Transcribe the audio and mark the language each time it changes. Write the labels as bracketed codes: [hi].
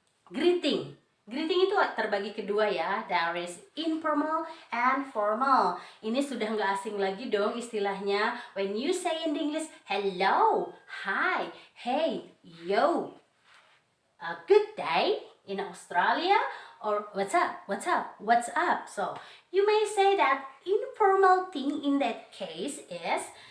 [id] Greeting itu terbagi kedua ya. [en] There is informal and formal. [id] Ini sudah nggak asing lagi dong istilahnya. [en] When you say in English, hello, hi, hey, yo, a good day in Australia, or what's up. So, you may say that informal thing in that case is